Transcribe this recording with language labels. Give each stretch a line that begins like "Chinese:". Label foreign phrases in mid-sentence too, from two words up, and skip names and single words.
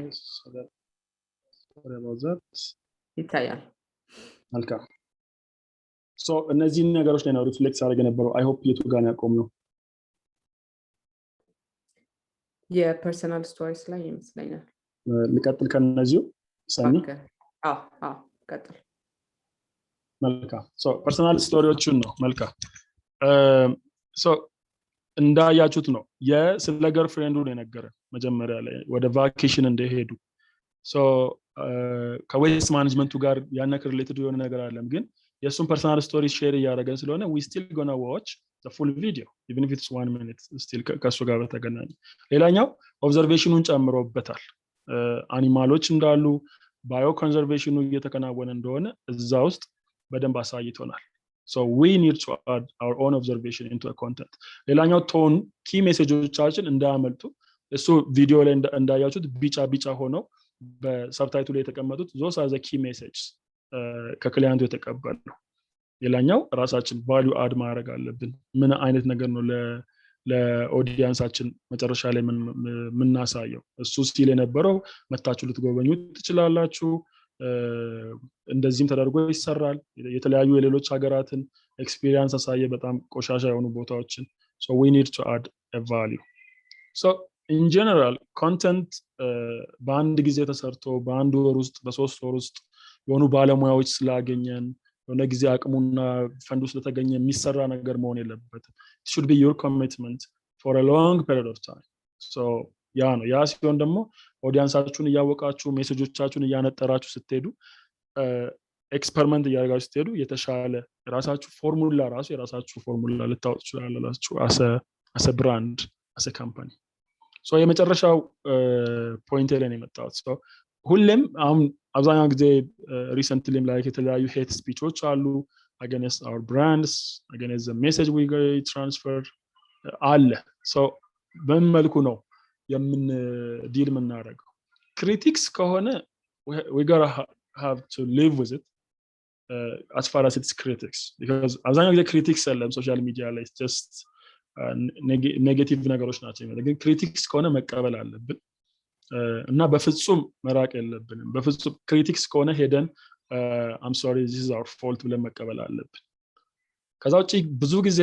English: sorry about that.
Amharic: ይታያል። መልካም so እነዚህ ነገሮች ላይ ነው ሪፍሌክስ አድርገን የነበረው።
English: I hope
Amharic: የቱ ጋር ነው ያቆምነው?
English: የpersonal stories
Amharic: ላይ ይመስለኛል። ልቀጥል ከነዚሁ ሰኒ? ቀጥል። መልካም so ፐርሰናል ስቶሪዎችን ነው። መልካም so እንዳያችሁት ነው ስለ ገርልፍሬንዱ ነው የነገረን መጀመሪያ ላይ ወደ ቫኬሽን እንደሄዱ። so ከዌስት ማኔጅመንቱ ጋር ያነከር ሪሌትድ የሆነ ነገር አለም፣ ግን የሱን
English: personal story
Amharic: ሼር እያደረገን ስለሆነ
English: we still gonna watch the full video even if it's 1 minute still
Amharic: ከሱ ጋር በተገናኘ። ሌላኛው ኦብዘርቬሽኑን ጨምሮበታል። አኒማሎች እንዳሉ ባዮ ኮንዘርቬሽኑ እየተከናወነ እንደሆነ እዛ ውስጥ በደንብ አሳይቶናል።
English: so we need to add our own observation into a content.
Amharic: ሌላኛው ቶን ኪ ሜሴጆቻችን እንዳያመልጡ እሱ ቪዲዮ ላይ እንዳያችሁት ቢጫ ሆነው በሰብታይትሉ ላይ የተቀመጡት
English: those are the key messages
Amharic: ከክላይንቱ የተቀበልነው። ሌላኛው ራሳችን
English: value add
Amharic: ማድረግ አለብን። ምን አይነት ነገር ነው ለኦዲየንሳችን መጨረሻ ላይ ምናሳየው? እሱ ሲል የነበረው መታችሁ ልትጎበኙ ትችላላችሁ፣ እንደዚህም ተደርጎ ይሰራል። የተለያዩ የሌሎች ሀገራትን ኤክስፒሪየንስ አሳየ፣ በጣም ቆሻሻ የሆኑ ቦታዎችን።
English: so we need to add a value. so in general content
Amharic: በአንድ ጊዜ ተሰርቶ በአንድ ወር ውስጥ በ3 ወር ውስጥ የሆኑ ባለሙያዎች ስላገኘን የሆነ ጊዜ አቅሙና ፈንዱ ስለተገኘ የሚሰራ ነገር መሆን የለበትም።
English: it should be your commitment for a long period of time.
Amharic: so ያ ሲሆን ደግሞ ኦዲየንሳችሁን እያወቃችሁ ሜሴጆቻችሁን እያነጠራችሁ ስትሄዱ ኤክስፐሪመንት እያደረጋችሁ ስትሄዱ የተሻለ የራሳችሁ ፎርሙላ ልታወጡ ትችላላችሁ
English: as a brand, as a company.
Amharic: so የመጨረሻው ፖይንት ላይ ነው የመጣሁት። so ሁሌም አሁን አብዛኛው ጊዜ ሪሰንትሊም ላይ የተለያዩ ሄት ስፒቾች አሉ
English: against our brands, against the message we transfer
Amharic: አለ። so በምን መልኩ ነው የምን ዲል የምናደርገው? ክሪቲክስ ከሆነ
English: we gotta have to live with it as far as it's critics, because
Amharic: አብዛኛው ጊዜ ክሪቲክስ አለም
English: social media
Amharic: ላይ just ኔጌቲቭ ነገሮች ናቸው። ግን ክሪቲክስ ከሆነ መቀበል አለብን እና በፍጹም መራቅ የለብንም። በፍጹም ክሪቲክስ ከሆነ ሄደን
English: I'm sorry this is our fault
Amharic: ብለን መቀበል አለብን። ከዛ ውጪ ብዙ ጊዜ